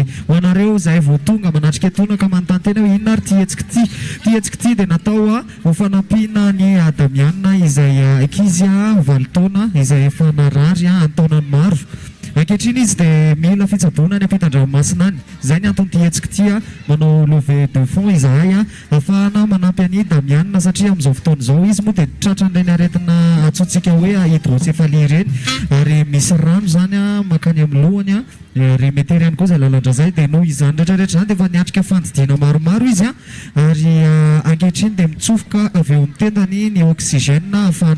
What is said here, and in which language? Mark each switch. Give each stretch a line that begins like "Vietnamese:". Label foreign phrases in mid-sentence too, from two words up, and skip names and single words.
Malagasy: ho anareo izay vao tonga manatrika tonaka manontany tena hoe inona ary tietsika ty dia natao ho fanampiana ny Damiana izay ankizy valitaona izay efa narary antaonany maro ankehitriny izy dia mila fitsaboana ny ampitan-dranomasina any izay ny antony tietsika ty manao
French: levée de fond
Malagasy: izahay ahafahana manampy any Damiana satria amin'izao fotoana izao izy moa dia tratran'ireny aretina atsotsika hoe hydrocéphalie ireny ary misy rano zany makany amin'ny lohany ary metery ihany koa izay lalandra zay dia noho izany rehetrarehetra zany dia efa niatrika fandidiana maromaro izy ary ankehitriny dia mitsofoka avy eo amin'ny tendany ny oxygène ahafahany